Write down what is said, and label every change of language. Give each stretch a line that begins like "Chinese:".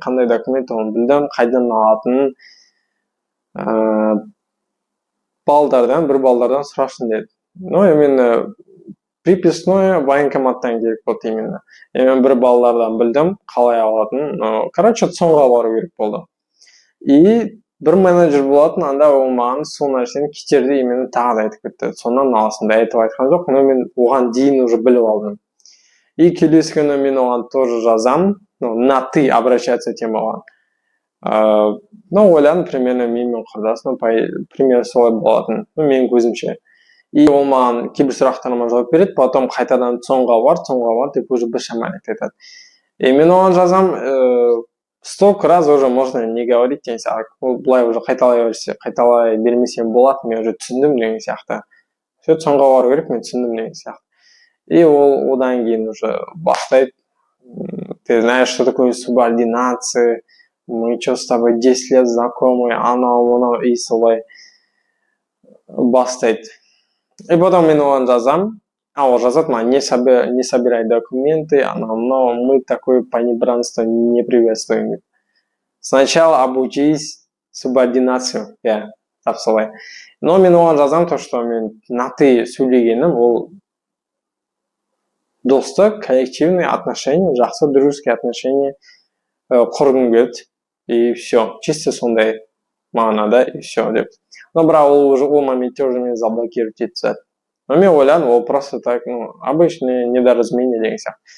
Kazakh: Қандай документ оны білдім, қайдан алатынын. Бір балдардан сұрасын деді. Мен приписной военкоматтан керек болды именно. Мен бір балалардан білдім, қалай алатынын. Короче, соңға бару керек болды. Бір менеджер болатын, анда ол маған сол нәрсені кетерде именно тағы да айтып кетті. Сонан аласында айтып айтқан жоқ, но мен оған дейін уже біліп алдым. Келесі күні мен оған тоже жазам,
Russian: на ты обращаться
Kazakh: тем оған. Ойладым, примерно менімен құрдасым, примерно солай болатын, менің көзімше. Ол маған кейбір сұрақтарыма жауап береді, потом қайтадан соңға бар, деп уже бір шамалет айтады. Мен оған жазам,
Russian: 100 раз уже можно не говорить,
Kazakh: бұлай уже қайталай бермесем болады, мен уже түсіндім деген сияқты. Соңға бару керек, мен түсіндім деген сияқты. Ол одан кейін уже бастайды.
Russian: Ты знаешь, что такое субординация, мы что с тобой 10 лет знакомы,
Kazakh: анау, и солай бастайды.
Russian: Потом
Kazakh: мен оған жазам, ол жазады,
Russian: не собирай документы, мы такое понебратство не приветствуем. Сначала обучись субординацию.
Kazakh: Тап солай. Но мен оған жазамын, то, что мен на ты сөйлегенім, ол достық,
Russian: коллективный отношения,
Kazakh: жақсы
Russian: дружеские отношения
Kazakh: құрғым келді. И все. Чисто сондай мағынада, и все деп. Но бірақ ол моментте уже мені заблокировать етті. Но мен ойладым, ол
Russian: просто так, обычное недоразумение
Kazakh: деген сияқты.